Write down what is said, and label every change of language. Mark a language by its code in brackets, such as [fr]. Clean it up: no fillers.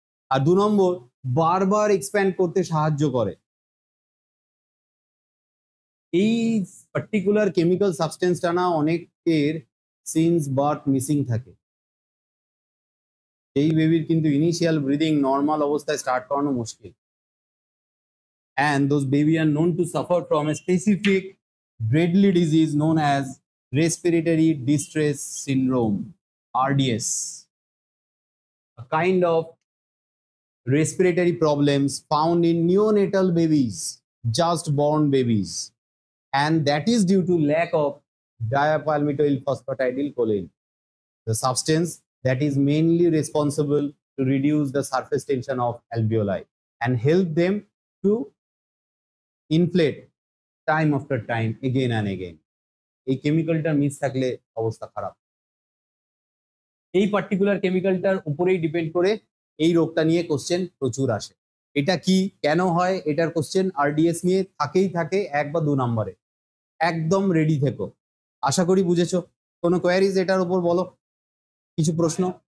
[bn] আর দু নম্বর, বারবার এক্সপ্যান্ড করতে সাহায্য করে। এই পার্টিকুলার কেমিক্যাল সাবস্টেন্সটা না অনেকের সিন্স বার্থ মিসিং থাকে। এই বেবির কিন্তু ইনিশিয়াল ব্রিদিং নর্মাল অবস্থায় স্টার্ট করানো মুশকিল। [en] And those baby are known to suffer from a specific deadly disease known as respiratory distress syndrome, RDS, a kind of respiratory problems found in neonatal babies, just born babies, and that is due to lack of diapalmitoyl phosphatidyl choline, the substance that is mainly responsible to reduce the surface tension of alveoli and help them to inflate time after time again and again. [bn] এই কেমিক্যালটা miss থাকলে অবস্থা খারাপ। এই particular কেমিক্যালটার উপরেই depend করে এই রোগটা নিয়ে কোশ্চেন প্রচুর আসে। এটা কি, কেন হয়, এটার কোশ্চেন আরডিএস নিয়ে থাকেই থাকে 1 বা 2 নম্বরে। একদম রেডি থেকো। আশা করি বুঝেছো। কোনো কোয়ারিজ এটার উপর বলো, কিছু প্রশ্ন?